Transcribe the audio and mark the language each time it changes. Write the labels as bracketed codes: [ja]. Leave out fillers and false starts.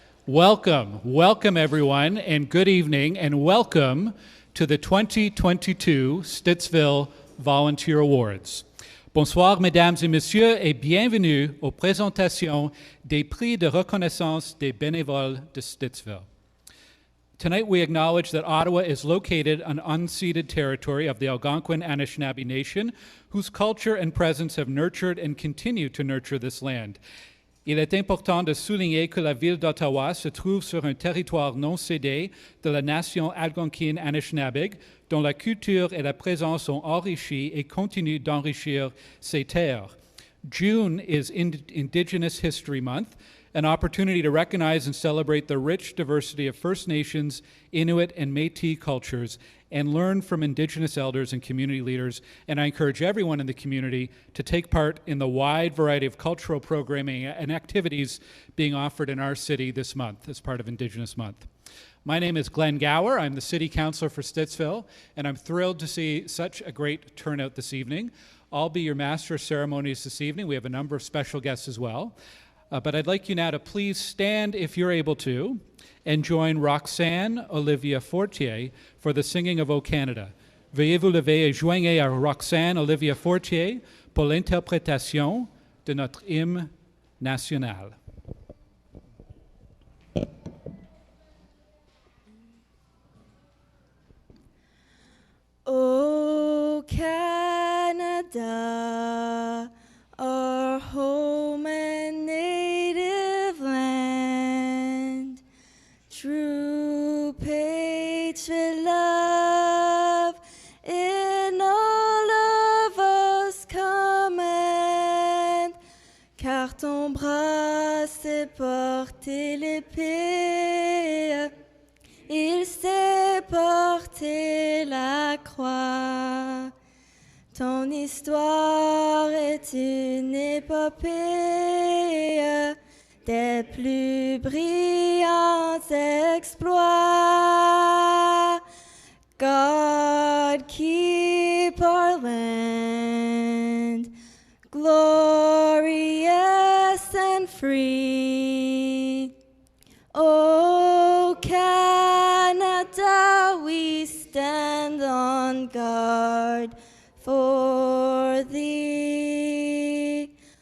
[en] Welcome everyone, and good evening, and welcome to the 2022 Stittsville Volunteer Awards. [fr] Bonsoir, mesdames et messieurs, et bienvenue aux présentations des prix de reconnaissance des bénévoles de Stittsville. [en] Tonight we acknowledge that Ottawa is located on unceded territory of the Algonquin Anishinaabe Nation, whose culture and presence have nurtured and continue to nurture this land. [fr] Il est important de souligner que la ville d'Ottawa se trouve sur un territoire non cédé de la nation algonquine Anishinaabe, dont la culture et la présence ont enrichi et continuent d'enrichir ces terres. [en] June is Indigenous History Month, an opportunity to recognize and celebrate the rich diversity of First Nations, Inuit, and Métis cultures, and learn from Indigenous elders and community leaders. And I encourage everyone in the community to take part in the wide variety of cultural programming and activities being offered in our city this month as part of Indigenous Month. My name is Glenn Gower. I'm the City Councilor for Stittsville, and I'm thrilled to see such a great turnout this evening. I'll be your Master of Ceremonies this evening. We have a number of special guests as well. But I'd like you now to please stand, if you're able to, and join Roxanne Olivia Fortier for the singing of O Canada. [fr] Veuillez vous lever et joignez à Roxanne Olivia Fortier pour l'interprétation de notre hymne national. [en] O Canada, our home and native land, true patriot love in all of us command, [fr] car ton bras sait porter l'épée, il sait porter la croix. Ton histoire est une épopée des plus brillants exploits. [en] God, keep our land glorious and free. O Canada, we stand on guard for thee.